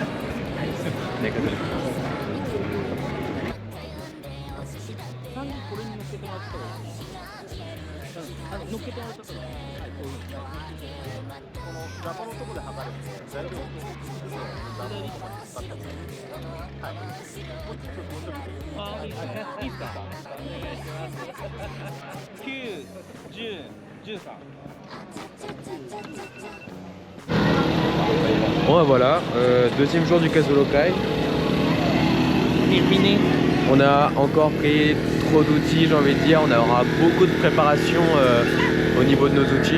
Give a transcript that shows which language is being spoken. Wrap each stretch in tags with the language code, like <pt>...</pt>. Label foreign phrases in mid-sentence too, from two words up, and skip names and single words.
<ja>乗っけてもらっちゃったら、はい、こういうこのラパのところで測るんで、大丈夫です。ラパのところで測ったり、はい。もうちょっともうちょっと。あ、いいですか。9、10、13。</ja> <fr>Bon bah voilà, deuxième jour du Casolokai. Terminé. On a encore pris trop d'outils, j'ai envie de dire. On aura beaucoup de préparation au niveau de nos outils.</fr>